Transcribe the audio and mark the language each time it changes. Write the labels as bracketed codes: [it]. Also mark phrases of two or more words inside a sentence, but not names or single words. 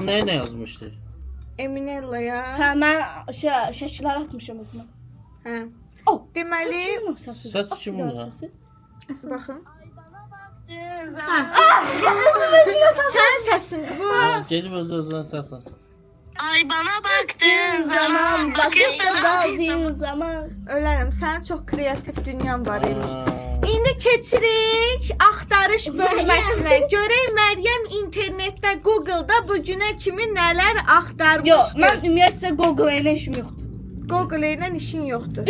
[tr] Amnaya ne yazmıştı? Eminella'ya. [az] Hə, mən şəkillər atmışam özümə. Hə. Oh, Deməli, Səs kim ola? baxın. Ha. Sən səsin bu. Gelib öz-özünə səs at. [tr] Ay bana baktığın zaman, bakıp da daldığın zaman. [az] Ölərəm. Sənin çox kreativ dünyan var imiş. İndi keçirik axtarış bölməsinə. Görək Məryəm internetdə, Google-da bu günə kimi nələr Yox, axtarmışdı. mən ümumiyyətlə Google ilə işim yoxdur. Google ilə işin yoxdur.